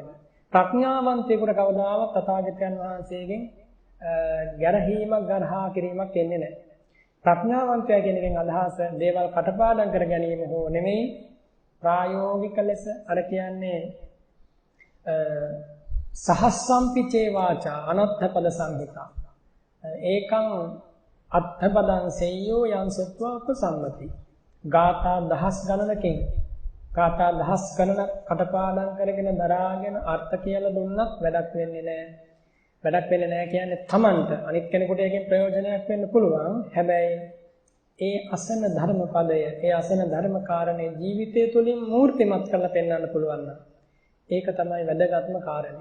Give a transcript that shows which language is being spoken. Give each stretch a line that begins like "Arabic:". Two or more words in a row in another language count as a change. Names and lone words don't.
Sinhala: ප්‍රඥාවන්තයෙකුට කවදාවත් තථාගතයන් වහන්සේගෙන් ගැරහීමක් ගරහා කිරීමක් එන්නේ නැහැ. ප්‍රඥාවන්තයා කියන එකෙන් අදහස දේවල් කටපාඩම් කර ගැනීම හෝ නෙමෙයි, ප්‍රායෝගික ලෙස අර කියන්නේ
Pali: සහස්සම්පිචේ වාචා අනත්ථ පද සංහිතා ඒකං අත්ථපදං සෙය්‍යෝ යං සත්වා උපසම්මති
Sinhala: ගාථා දහස් ගණනකින් ගාථා දහස් ගණනක් කටපාඩම් කරගෙන දරාගෙන අර්ථ කියලා දුන්නත් වැඩක් වෙන්නේ නැහැ. වැඩක් වෙන්නේ නැහැ කියන්නේ Tamanට අනිත් කෙනෙකුට ඒකෙන් ප්‍රයෝජනයක් වෙන්න පුළුවන්. හැබැයි ඒ අසන ධර්ම පදය, ඒ අසන ධර්ම කාරණේ ජීවිතය තුළින් මූර්තිමත් කරලා පෙන්වන්න පුළුවන් නම් ඒක තමයි වැදගත්ම කාරණේ.